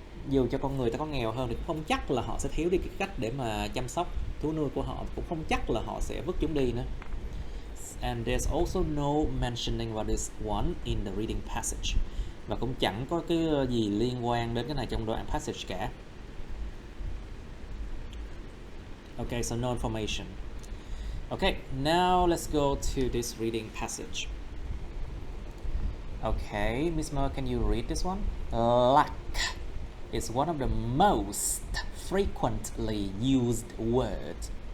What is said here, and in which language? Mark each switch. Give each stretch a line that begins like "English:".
Vietnamese: Dù cho con người ta có nghèo hơn thì cũng không chắc là họ sẽ thiếu đi cái cách để mà chăm sóc thú nuôi của họ, cũng không chắc là họ sẽ vứt chúng đi nữa.
English: And there's also no mentioning about this one in the reading passage.
Vietnamese: Và cũng chẳng có cái gì liên quan đến cái này trong đoạn passage cả.
English: Okay, so no information. Okay, now let's go to this reading passage. Okay, Miss Mer, can you read this one? Lack is one of the most frequently used words.